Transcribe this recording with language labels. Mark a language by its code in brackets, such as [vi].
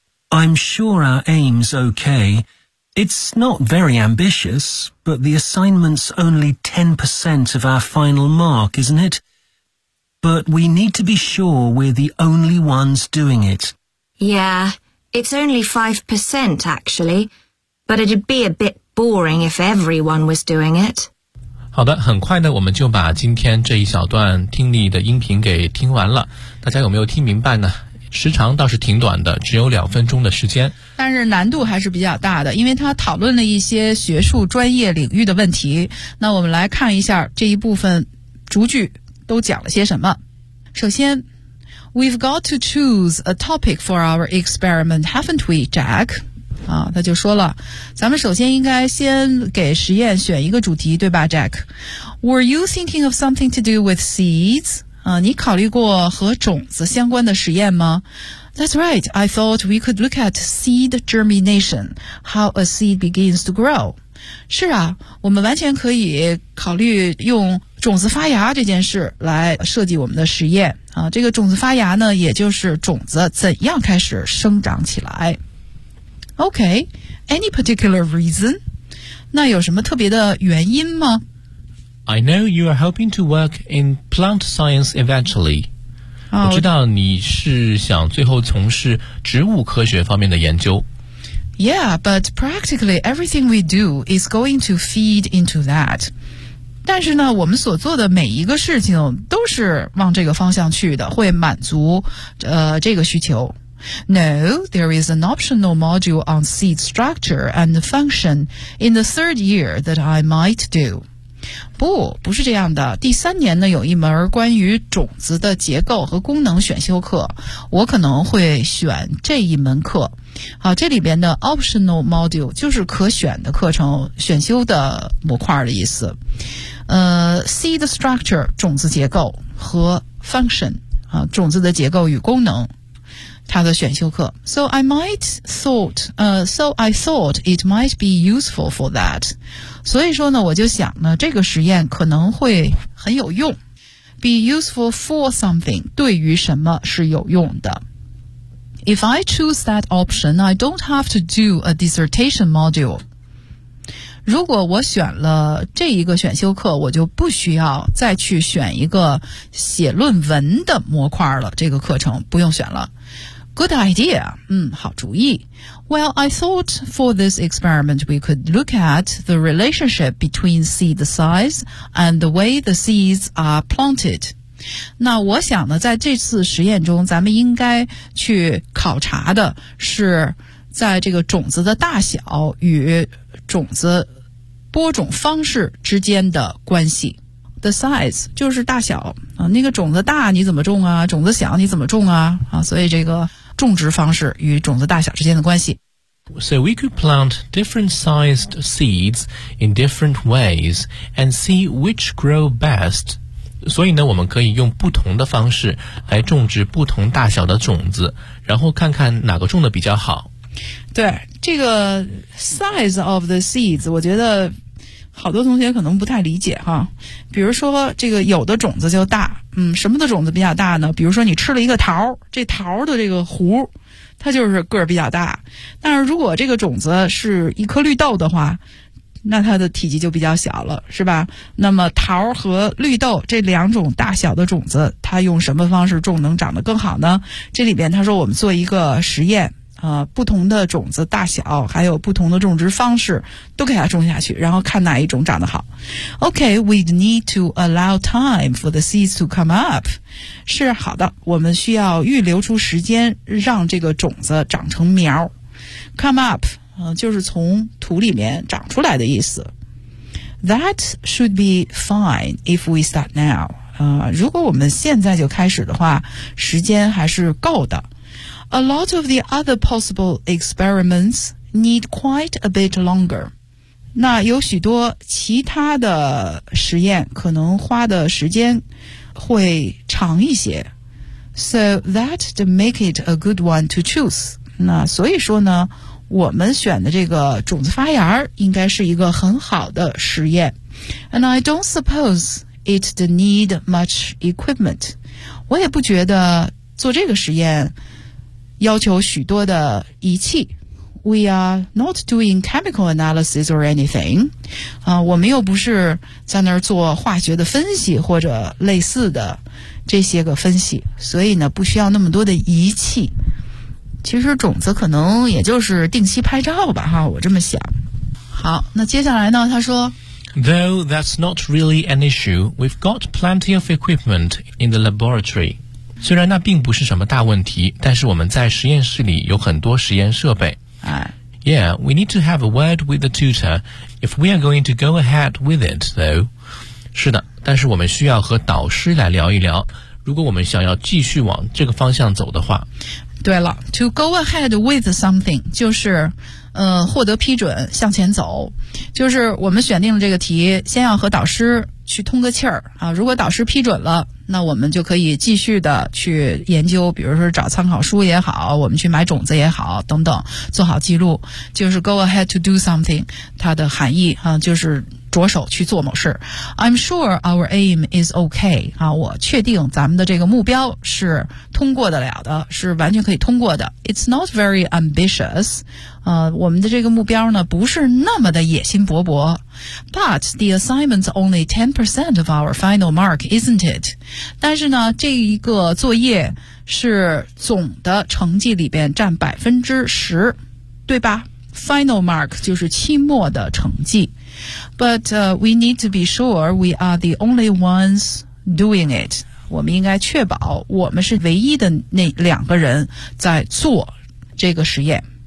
[en] I'm sure our aim's okay. It's not very ambitious, but the assignment's only 10% of our final mark, isn't it? But we need to be sure we're the only ones doing it. Yeah, it's only 5%, actually. But it'd be a bit boring if everyone was doing it. [zh] 好的，很快呢，我们就把今天这一小段听力的音频给听完了。大家有没有听明白呢？时长倒是挺短的，只有两分钟的时间，但是难度还是比较大的，因为他讨论了一些学术专业领域的问题。那我们来看一下这一部分逐句都讲了些什么。首先， [en] We've got to choose a topic for our experiment, haven't we, Jack? [zh] 他就说了，咱们首先应该先给实验选一个主题，对吧 Jack? [en] Were you thinking of something to do with seeds? [zh] 你考虑过和种子相关的实验吗？ [en] That's right, I thought we could look at seed germination, how a seed begins to grow. [zh] 是啊，我们完全可以考虑用种子发芽这件事来设计我们的实验。这个种子发芽呢，也就是种子怎样开始生长起来。 [en] Okay, any particular reason? [zh] 那有什么特别的原因吗？ [en] I know you are hoping to work in plant science eventually. [zh] 我知道你是想最后从事植物科学方面的研究。 [en] Yeah, but practically everything we do is going to feed into that. [zh] 但是呢，我们所做的每一个事情都是往这个方向去的，会满足这个需求。 [en] No, there is an optional module on seed structure and function in the third year that I might do. [zh] 不，不是这样的。第三年呢，有一门关于种子的结构和功能选修课，我可能会选这一门课。好，这里边的 [en] optional module [zh] 就是可选的课程，选修的模块的意思。 [en] seed structure [zh] 种子结构和 [en] function [zh] 啊，种子的结构与功能，它的选修课。 [en] So I thought it might be useful for that. [zh] 所以说呢，我就想呢，这个实验可能会很有用。 [en] Be useful for something, [zh] 对于什么是有用的。 [en] If I choose that option, I don't have to do a dissertation module. [zh] 如果我选了这一个选修课，我就不需要再去选一个写论文的模块了，这个课程不用选了。 [en] Good idea. [zh] 好主意。 [en] Well, I thought for this experiment we could look at the relationship between seed size and the way the seeds are planted. [zh] 那我想呢，在这次实验中，咱们应该去考察的是在这个种子的大小与种子播种方式之间的关系。 [en] The size [zh] 就是大小啊，那个种子大你怎么种啊？种子小你怎么种啊？所以这个种植方式与种子大小之间的关系。 [en] So we could plant different sized seeds in different ways and see which grow best. [zh] 所以呢，我们可以用不同的方式来种植不同大小的种子，然后看看哪个种的比较好。对，这个 [en] size of the seeds， [zh] 我觉得好多同学可能不太理解哈。比如说这个有的种子就大，什么的种子比较大呢？比如说你吃了一个桃，这桃的这个核它就是个儿比较大。但是如果这个种子是一颗绿豆的话，那它的体积就比较小了，是吧？那么桃和绿豆这两种大小的种子，它用什么方式种能长得更好呢？这里边他说我们做一个实验，不同的种子大小还有不同的种植方式都给它种下去，然后看哪一种长得好。 [en] OK, we'd need to allow time for the seeds to come up. [zh] 是好的，我们需要预留出时间让这个种子长成苗。 [en] Come up, [zh] 就是从土里面长出来的意思。 [en] That should be fine if we start now. [zh] 如果我们现在就开始的话，时间还是够的。 [en] A lot of the other possible experiments need quite a bit longer. [zh] 那有许多其他的实验可能花的时间会长一些。 [en] So that to make it a good one to choose. [zh] 那所以说呢，我们选的这个种子发芽应该是一个很好的实验。 [en] And I don't suppose it to need much equipment. [zh] 我也不觉得做这个实验要求许多的仪器。 [en] We are not doing chemical analysis or anything. [zh] 我们又不是在那儿做化学的分析或者类似的这些个分析，所以呢不需要那么多的仪器。其实种子可能也就是定期拍照吧，哈，我这么想。好，那接下来呢，他说 [en] Though that's not really an issue, we've got plenty of equipment in the laboratory. [zh] 虽然那并不是什么大问题，但是我们在实验室里有很多实验设备。 [en] Yeah, we need to have a word with the tutor if we are going to go ahead with it, though. [zh] 是的，但是我们需要和导师来聊一聊，如果我们想要继续往这个方向走的话。对了 , [en] to go ahead with something, [zh] 就是获得批准向前走。就是我们选定了这个题，先要和导师去通个气儿啊，如果导师批准了，那我们就可以继续的去研究，比如说找参考书也好，我们去买种子也好等等，做好记录。就是 [en] go ahead to do something, [zh] 它的含义啊，就是着手去做某事。 [en] I'm sure our aim is okay, [zh] 啊，我确定咱们的这个目标是通过得了的，是完全可以通过的。 [en] It's not very ambitious, [zh] 我们的这个目标呢不是那么的野心勃勃。 [en] But the assignment's only 10% of our final mark, isn't it? [zh] 但是呢这一个作业是总的成绩里边占 10%, 对吧？ [en] Final mark [zh] 就是期末的成绩 [en] But we need to be sure we are the only ones doing it [zh] 我们应该确保我们是唯一的那两个人在做这个实验